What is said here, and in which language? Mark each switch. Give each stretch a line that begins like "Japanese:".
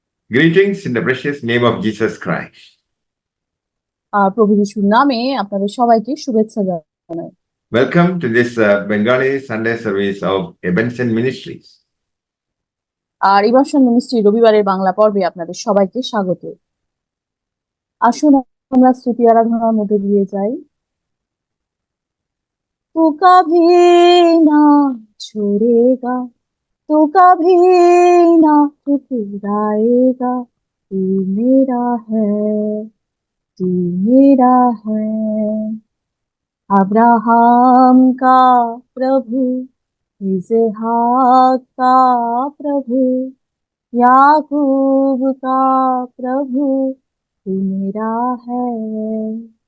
English: Greetings in the precious name of Jesus Christ.
Bangla: প্রভু যিশুর নামে আপনাদের সবাইকে শুভেচ্ছা জানাই।
English: Welcome to this Bengali Sunday service of Ebenson Ministries.
Bangla: আর ইভানসন ministry রবিবারের বাংলা পর্বে আপনাদের সবাইকে স্বাগত। আসুন আমরা স্তুতি আরাধনার মধ্যে দিয়ে যাই।
Hindi: তু কভি না छोड़ेगा, तू कभी ना ठुकराएगा, तू मेरा है, तू मेरा है। अब्राहम का प्रभु, इसहाक का प्रभु, याकूब का प्रभु, तू मेरा है।